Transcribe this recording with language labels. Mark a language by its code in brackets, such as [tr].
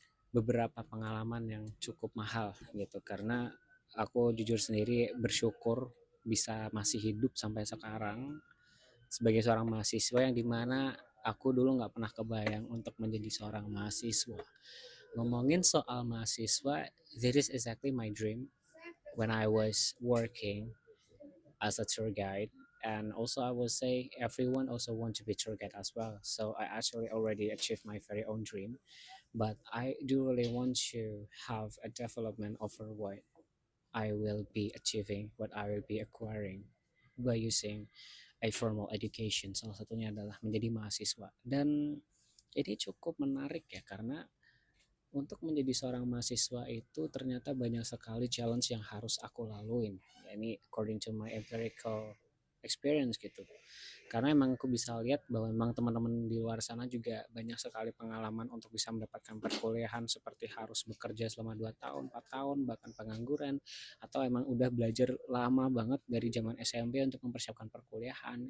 [id] beberapa pengalaman yang cukup mahal gitu, karena aku jujur sendiri bersyukur bisa masih hidup sampai sekarang sebagai seorang mahasiswa yang dimana aku dulu nggak pernah kebayang untuk menjadi seorang mahasiswa. Ngomongin soal mahasiswa, [en] this is exactly my dream when I was working as a tour guide. And also I will say everyone also want to be tour guide as well, so I actually already achieved my very own dream, but I do really want to have a development over what I will be achieving, what I will be acquiring by using a formal education. [id] Salah satunya adalah menjadi mahasiswa, dan ini cukup menarik ya karena untuk menjadi seorang mahasiswa itu ternyata banyak sekali challenge yang harus aku laluin. Ya, ini [en] according to my empirical experience gitu. [id] Karena emang aku bisa lihat bahwa memang teman-teman di luar sana juga banyak sekali pengalaman untuk bisa mendapatkan perkuliahan, seperti harus bekerja selama 2 tahun, 4 tahun, bahkan pengangguran, atau emang udah belajar lama banget dari zaman SMP untuk mempersiapkan perkuliahan.